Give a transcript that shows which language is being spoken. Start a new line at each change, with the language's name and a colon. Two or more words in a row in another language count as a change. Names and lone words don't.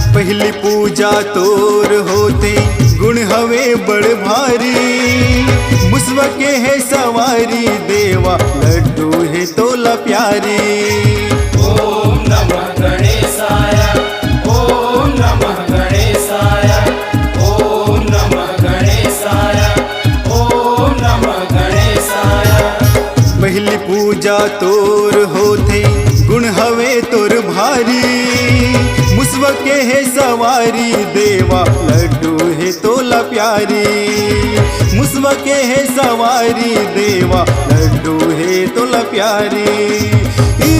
Chhattisgarhi: पहली पूजा तोर होते गुण हवे बड़ भारी, मुसवा के है सवारी देवा लड्डू है तोला प्यारी।
Sanskrit: ओम नमः गणेशाय, ओम नमः गणेशाय, ओम नमः गणेशाय, ओम नमः गणेशाय।
Chhattisgarhi: पहली पूजा तोर होते गुण हवे तोर भारी, मुसवा के है सवारी देवा लड्डू है तोला प्यारी। मुसवा के है सवारी देवा लड्डू है तोला प्यारी।